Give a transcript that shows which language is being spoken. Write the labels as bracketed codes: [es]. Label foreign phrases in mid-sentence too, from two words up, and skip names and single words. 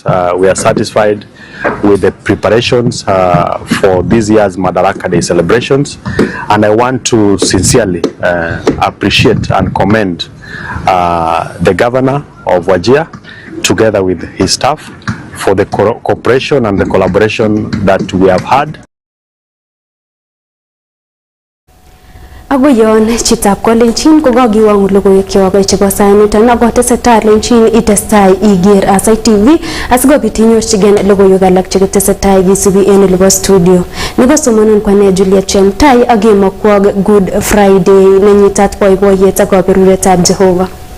[en] We are satisfied with the preparations for this year's Madaraka Day celebrations, and I want to sincerely appreciate and commend the Governor of Wajir together with his staff for the cooperation and the collaboration that we have had. [kln] Aguyon chitab kolenjin kokakiwong logoiwekyok chebo sainiton ako tesetai lenchin itestai iger Aasai TV asikobit inyorchigei logoiwek alak chetesetai kisubi en olebo studio. Nebo somonun kwane Juliet Chemtai ak kemokwok Good Friday nenyitat boiboiyet ak kaberuretab Jehova.